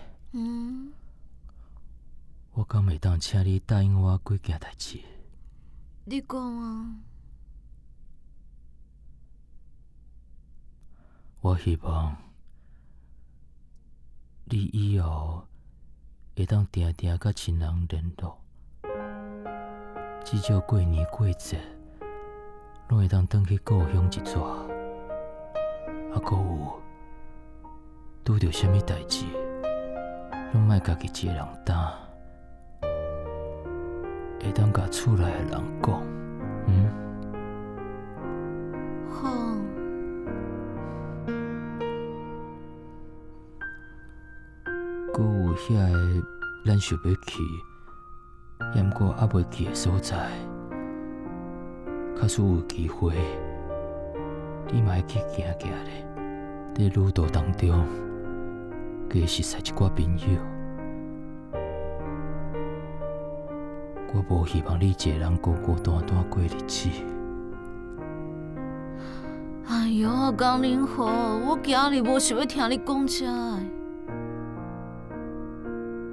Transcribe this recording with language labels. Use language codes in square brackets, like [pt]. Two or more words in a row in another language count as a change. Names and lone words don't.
[nan] 我敢会当请你答应我几件代志？你讲啊！我希望你以后会当定定甲亲人联络，至少过年过节，拢会当转去故乡一撮。啊，阁有拄着啥物代志，拢莫家己一个人担。会当甲厝内的人讲，好。阁有遐个咱想要去，抑毋过还袂去的所在，假使有机会，你嘛爱去行行咧。在旅途当中，加识识一寡朋友。我无希望你一个人孤孤单单过日子。哎哟，江林豪，我今日无想要听你讲这个。